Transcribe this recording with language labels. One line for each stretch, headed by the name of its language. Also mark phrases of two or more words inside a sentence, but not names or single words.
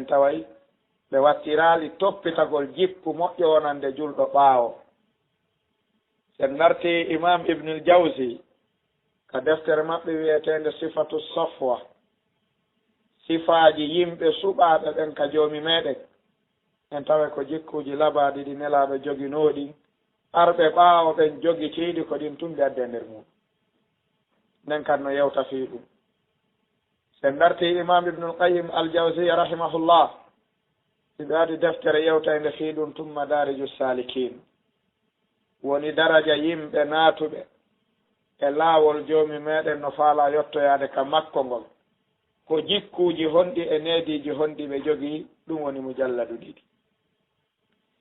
Fula: taway ɓe wattirali toppitagol jikku moƴƴo wonande julɗo ɓaawo en narti imam ibnul jawsi ka deftere maɓɓe wiyetende sifatu safwa sifaji yimɓe suɓaɓe ɓen ka joomi meɗen en tawa ko jikkuji labaɗi ɗi nelaɓe joginoɗi arɓe ɓaawo ɓen jogi ciiɗi ko ɗin tumɓe adde nder mum nden kan no yewta fii ɗum sen darti imam ibnul qayyim al jawziya rahimahullah siɓe waɗi deftere yewtande fii ɗum tumma dariju salikin woni daraja yimɓe naatuɓe e laawol joomi meɗen no faala yettoyade ka makko ngol ko jikkuji honɗi e neediji honɗi ɓe jogii ɗum woni mujalladu ɗiɗi